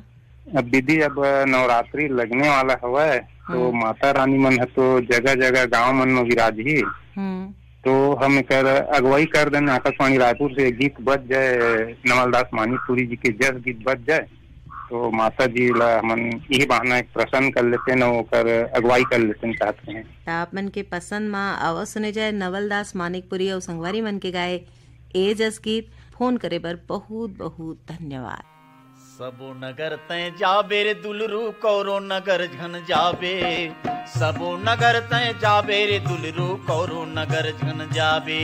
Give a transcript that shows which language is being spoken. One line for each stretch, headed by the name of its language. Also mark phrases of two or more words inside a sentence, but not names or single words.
Chhattisgarhi: अब दीदी अब नवरात्रि लगने वाला हुआ है, तो माता रानी मन है तो जगह जगह गांव मन में विराजी, तो हम कर अगुवाई कर देना आकाशवाणी रायपुर से गीत बज जाए, नवलदास मानिकपुरी जी के जस गीत बज जाए, तो माता जी ला मन यही बहाना एक प्रसन्न कर लेते न, कर अगुवाई कर लेते चाहते हैं। आप मन के पसंद में आवाज सुने जाए नवलदास मानिकपुरी और संगवारी मन के गाए ए जस गीत। फोन करे बर बहुत बहुत धन्यवाद। सबो नगर तय जाबे रे दुलरू कौरो नगर झन जाबे, सबो नगर तय जाबे रे दुलरू कौरो नगर झन जाबे,